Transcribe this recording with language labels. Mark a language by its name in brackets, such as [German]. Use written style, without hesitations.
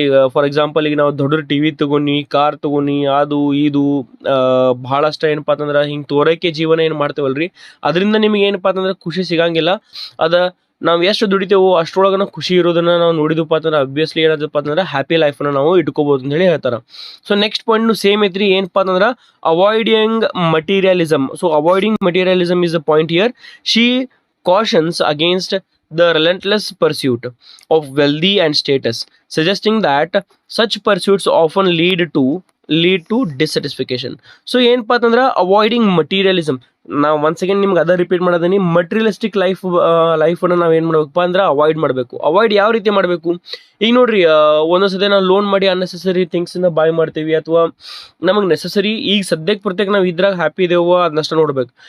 [Kannada] ಈಗ [English] for example [Kannada] ಈಗ ನಾವು ದೊಡ್ಡ ಟಿ ವಿ ತೊಗೊನಿ, ಕಾರ್ ತೊಗೊನಿ, ಅದು ಇದು ಭಾಳಷ್ಟು ಏನಪ್ಪ ಅಂತಂದ್ರೆ ಹಿಂಗೆ ತೋರೈಕೆ ಜೀವನ ಏನು ಮಾಡ್ತೇವಲ್ರಿ, ಅದರಿಂದ ನಿಮಗೆ ಏನಪ್ಪ ಅಂತಂದ್ರೆ ಖುಷಿ ಸಿಗಂಗಿಲ್ಲ. ಅದು ನಾವು ಎಷ್ಟು ದುಡಿತೇವೋ ಅಷ್ಟರೊಳಗೆ ನಾವು ಖುಷಿ ಇರೋದನ್ನು ನಾವು ನೋಡಿದಪ್ಪ ಅಂತಂದ್ರೆ ಅಬ್ವಿಯಸ್ಲಿ ಏನಾದಪ್ಪ ಅಂತಂದ್ರೆ ಹ್ಯಾಪಿ ಲೈಫನ್ನು ನಾವು ಇಟ್ಕೋಬೋದು ಅಂತ ಹೇಳಿ ಹೇಳ್ತಾರೆ. ಸೊ ನೆಕ್ಸ್ಟ್ ಪಾಯಿಂಟ್ ಸೇಮ್ ಐತ್ರಿ, ಏನಪ್ಪ ಅಂತಂದ್ರೆ avoiding ಮಟೀರಿಯಲಿಸಮ್. [English] So avoiding materialism is a point here. She cautions against the relentless pursuit of wealthy and status, suggesting that such pursuits often lead to dissatisfaction. [Kannada] So ಏನಪ್ಪ ಅಂತಂದ್ರೆ ಅವಾಯ್ಡಿಂಗ್ ಮಟೀರಿಯಲಿಸಮ್, ನಾವು [English] once again [Kannada] ನಿಮ್ಗೆ ಅದ repeat ಮಾಡೋದೀನಿ, materialistic ಲೈಫನ್ನು ನಾವು ಏನು ಮಾಡ್ಬೇಕಪ್ಪ ಅಂದ್ರೆ avoid ಮಾಡಬೇಕು. ಅವಾಯ್ಡ್ ಯಾವ ರೀತಿ ಮಾಡಬೇಕು, ಈಗ ನೋಡ್ರಿ ಒಂದೊಂದ್ಸತಿ ನಾವು ಲೋನ್ ಮಾಡಿ [English] unnecessary ಥಿಂಗ್ಸನ್ನ buy [Kannada] ಮಾಡ್ತೀವಿ, ಅಥವಾ ನಮಗೆ ನೆಸೆಸರಿ ಈಗ ಸದ್ಯಕ್ಕೆ ಪ್ರತ್ಯೇಕ ನಾವು ಇದ್ರಾಗ ಹ್ಯಾಪಿ ಇದೇವೋ ಅದನ್ನಷ್ಟು ನೋಡ್ಬೇಕು.